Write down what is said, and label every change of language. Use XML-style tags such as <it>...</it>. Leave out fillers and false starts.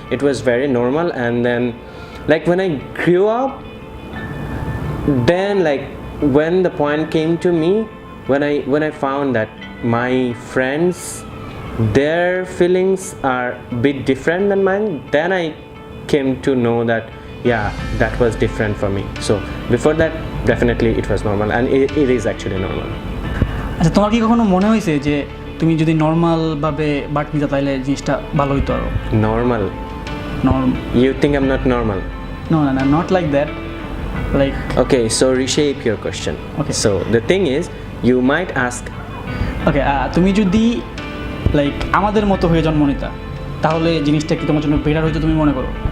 <en>It was very normal. And then, like when I grew up, then like when the point came to me, when I found that my friends, their feelings are a bit different than mine, then I came to know that yeah, that was different for me. So before that, definitely it was normal, and it is actually normal.</en> <bn>আচ্ছা, তোমার কি কখনো মনে হয়েছে যে তুমি যদি নর্মালভাবে but নিতে তাহলে জিনিসটা ভালো হইতো আরো?</bn> <en>Normal? You think I'm not normal? No, not like that. Like, okay, so reshape your question. Okay. So the thing is, you might ask,</en> <bn>okay, তুমি যদি লাইক আমাদের মতো হয়ে জন্ম নিতা তাহলে জিনিসটা কি তোমার জন্য বেটার হইতো তুমি মনে করো?</bn>